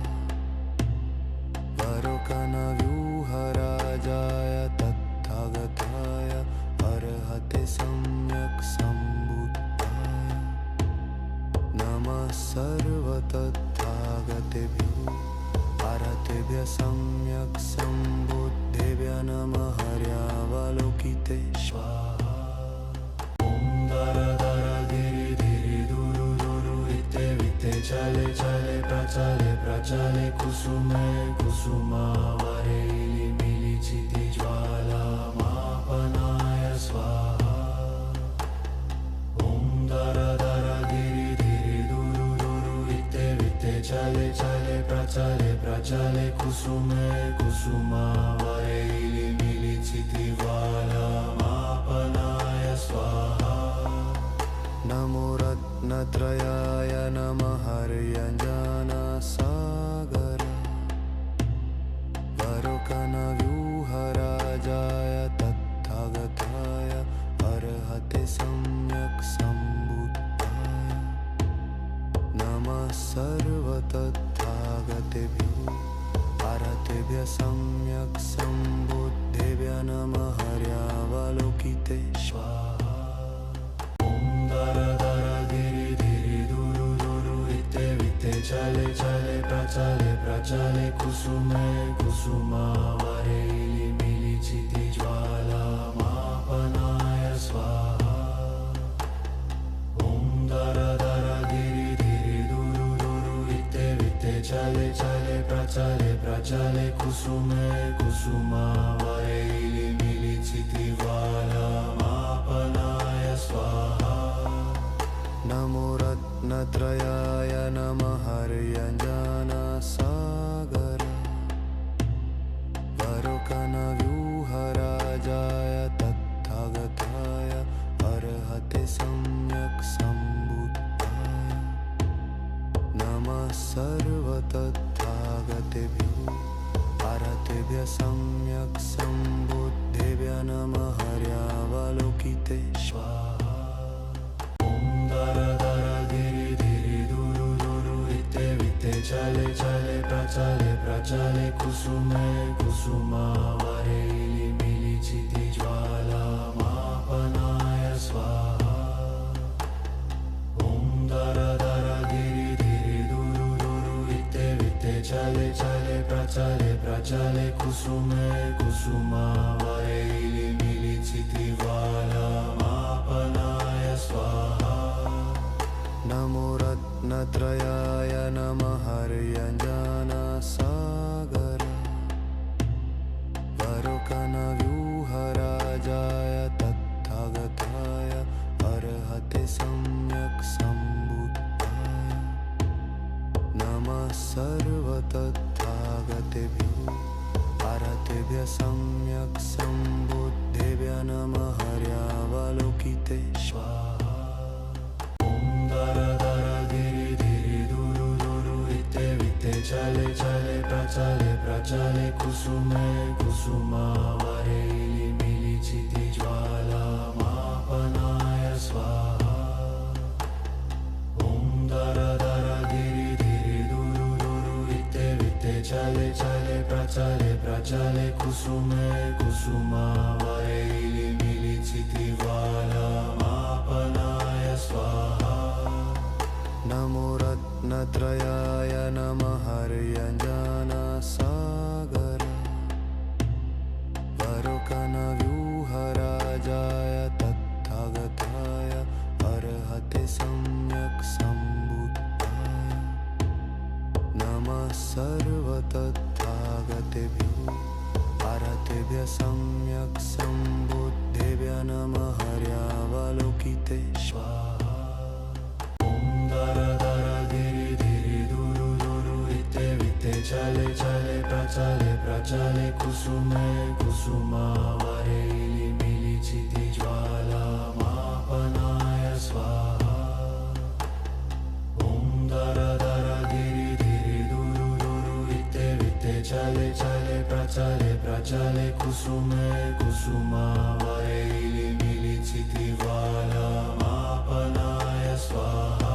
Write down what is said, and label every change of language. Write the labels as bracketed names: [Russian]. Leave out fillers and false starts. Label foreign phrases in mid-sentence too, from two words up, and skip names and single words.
[Sanskrit] वरुकनव्यूहराजाय तत्थगताय अर्हते सम्यक् सम्बुद्धाय नमः सर्वतत्थागतेभ्यो अर्हतेभ्यः सम्यक् सम्बुद्धेभ्यः नमः हर्यावलोकिते स्वाहा दर दर गिरि धिरि दुरु दुरु वित्ते वित्ते चले चले प्रचले कुसुमे कुसुमावरेलि मिलिचिति ज्वालामापनाय स्वाहा ॐ दर दर गिरि धिरि दुरु दुरु वित्ते वित्ते चले चले प्रचले कुसुमे कुसुमावरेलि मिलिचिति ज्वालामापनाय स्वाहा नमो रत्नत्रयाय नमः हर्यञ्जनसागर वरुकनव्यूहराजाय तत्थगताय अर्हते सम्यक् सम्बुद्धाय नमः सर्वतत्थागतेभ्यो अर्हतेभ्यः सम्यक् सम्बुद्धेभ्यः नमः हर्यावलोकिते स्वाहा दर दर गिरि धिरि दुरु दुरु वित्ते वित्ते चले चले प्रचले कुसुमे कुसुमावरेलि मिलिचिति ज्वालामापनाय स्वाहा ॐ दर दर गिरि धिरि दुरु दुरु वित्ते वित्ते चले चले प्रचले कुसुमे कुसुमावरेलि मिलिचिति ज्वालामापनाय स्वाहा नमो रत्नत्रयाय नमः हर्यञ्जनसागर वरुकनव्यूहराजाय तत्थगताय अर्हते सम्यक् सम्बुद्धाय नमः सर्वतत्थागतेभ्यो अर्हतेभ्यः सम्यक् सम्बुद्धेभ्यः नमः हर्यावलोकिते स्वाहा दर दर गिरि धिरि दुरु दुरु वित्ते वित्ते चले चले प्रचले कुसुमे कुसुमावरेलि मिलिचिति ज्वालामापनाय स्वाहा ॐ दर दर गिरि धिरि दुरु दुरु वित्ते वित्ते चले चले प्रचले कुसुमे कुसुमावरेलि मिलिचिति ज्वालामापनाय स्वाहा नमो रत्नत्रयाय नमः हर्यञ्जनसागर वरुकनव्यूहराजाय तत्थगताय अर्हते सम्यक् सम्बुद्धाय नमः सर्वतत्थागतेभ्यो अर्हतेभ्यः सम्यक् सम्बुद्धेभ्यः नमः हर्यावलोकिते स्वाहा दर दर गिरि धिरि दुरु दुरु वित्ते वित्ते चले चले प्रचले कुसुमे कुसुमावरेलि मिलिचिति ज्वालामापनाय स्वाहा ॐ दर दर गिरि धिरि दुरु दुरु वित्ते वित्ते चले चले प्रचले कुसुमे कुसुमावरेलि मिलिचिति ज्वालामापनाय स्वाहा नमो रत्नत्रयाय नमः हर्यञ्जनसागर वरुकनव्यूहराजाय तत्थगताय अर्हते सम्यक् सम्बुद्धाय नमः सर्वतत्थागतेभ्यो अर्हतेभ्यः सम्यक् सम्बुद्धेभ्यः नमः हर्यावलोकिते स्वाहा दर दर गिरि धिरि दुरु दुरु वित्ते वित्ते चले चले प्रचले कुसुमे कुसुमावरेलि मिलिचिति ज्वालामापनाय स्वाहा ॐ दर दर गिरि धिरि दुरु प्रचले कुसुमे कुसुमावैली मिलिचितिवालमापनाय स्वाहा